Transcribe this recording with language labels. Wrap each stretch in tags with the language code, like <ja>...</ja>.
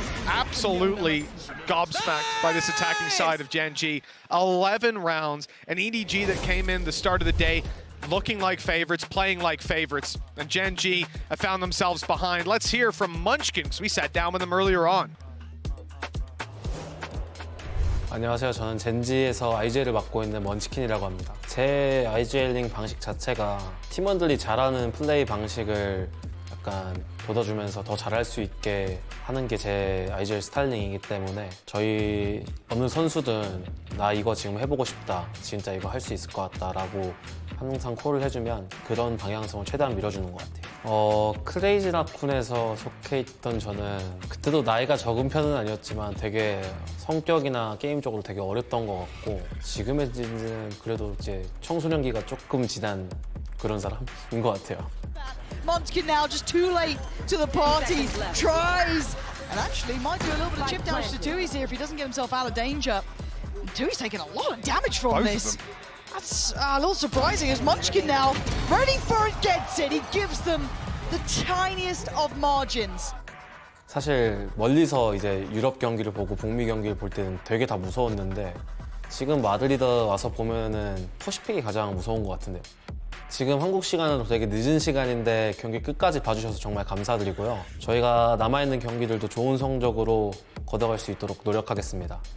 <en>Absolutely gobsmacked by this attacking side of Gen.G. 11 rounds, an EDG that came in the start of the day looking like favorites, playing like favorites, and Gen.G have found themselves behind. Let's hear from Munchkin, because we sat down with them earlier on.</en> <ko>안녕하세요. 저는 젠지에서 IGL을 맡고 있는 먼치킨이라고 합니다. 제 IGL링 방식 자체가 팀원들이 잘하는 플레이 방식을 약간 돋아주면서 더 잘할 수 있게 하는 게 제 IGL 스타일링이기 때문에 저희 어느 선수든 나 이거 지금 해보고 싶다, 진짜 이거 할 수 있을 것 같다라고 항상 콜을 해주면 그런 방향성을 최대한 밀어주는 것 같아요. 크레이지 라쿤에서 속해 있던 저는 그때도 나이가 적은 편은 아니었지만 되게 성격이나 게임적으로 되게 어렸던 것 같고 지금의 젠지는 그래도 이제 청소년기가 조금 지난 그런 사람인 것 같아요.</ko> <en>Munchkin now just too late to the party, tries, and actually might do a little bit of chip damage to Tui's here if he doesn't get himself out of danger. Tui's taking a lot of damage from this. That's a little surprising as Munchkin now ready for it, gets it. He gives them the tiniest of margins.</en> <ko>사실 멀리서 이제 유럽 경기를 보고 북미 경기를 볼 때는 되게 다 무서웠는데 지금 마드리드 와서 보면은 퍼시픽이 가장 무서운 것 같은데요. 지금 한국 시간은 되게 늦은 시간인데 경기 끝까지 봐주셔서 정말 감사드리고요. 저희가 남아있는 경기들도 좋은 성적으로 걷어갈 수 있도록 노력하겠습니다.</ko>